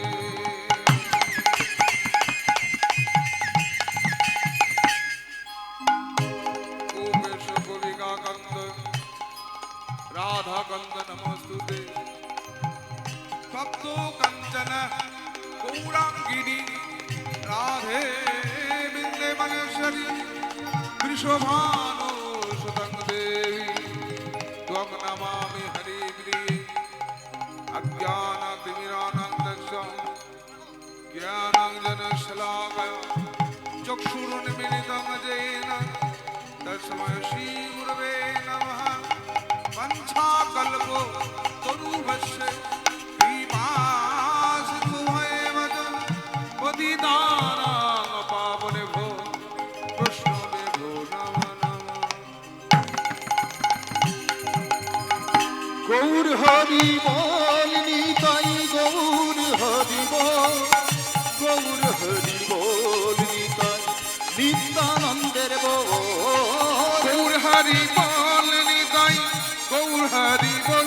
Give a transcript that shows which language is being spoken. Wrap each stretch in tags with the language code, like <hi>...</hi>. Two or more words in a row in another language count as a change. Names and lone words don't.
<sa>উমেশ কবিকাকান্ত রাধাকান্ত নমস্তুতে তপ্ত কাঞ্চন গৌরাঙ্গিনী রাধে বিন্দে মহেশ্বরী বৃষভানো সুতং দেবী ত্বং নমামি হরিপ্রিয়ে অজ্ঞানতিমিরানন্দস্য জ্ঞানাঞ্জনশলাকয়া চক্ষুरुन्मिलितं येन तस्मै श्रीगुरवे नमः वञ्चाकल्पो तरुभस्य कृपासिन्धुभैव च पतितानां पावनेभ्यो वैष्णवेभ्यो नमो नमः</sa> <bn>গৌর হরি বল নিতাই গৌর হরি বল গৌর হরি বল নিতাই নিত্যানন্দের বল গৌর হরি বল নিতাই গৌর হরি বল</bn>